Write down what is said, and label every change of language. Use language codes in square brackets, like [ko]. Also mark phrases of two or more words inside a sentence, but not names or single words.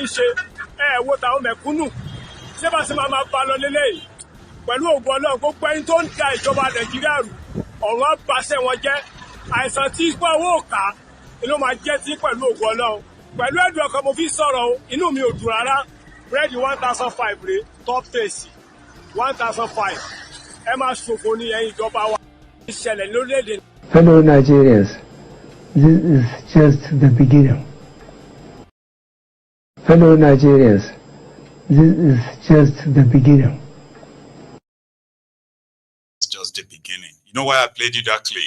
[yo] ṣe ẹ̀ wo tàwọn mẹ̀kúnnù ṣé bá ṣe máa bá lọ lélẹ́yìí pẹ̀lú ògùn Ọlọ́run gbogbo ẹni tó ń da ìjọba Nàìjíríà rù ọ̀run á baṣẹ́ wọn jẹ́ àìsàn tí ipa owó kà ló máa jẹ́ tí pẹ̀lú ògùn Ọlọ́run pẹ̀lú ẹ̀dùn ọkàn mo fi sọ̀rọ̀ o inú mi ò dùn rárá búrẹ́dì 1,500 rèé top taste 1,500 ẹ máa ṣòfò ní ẹ̀yìn ìjọba wa ìṣẹ̀lẹ̀ lórílẹ̀‐èdè. [en] Fellow Nigerians, this is just the beginning. Fellow Nigerians, this is just the beginning. It's just the beginning. You know why I played you that clip?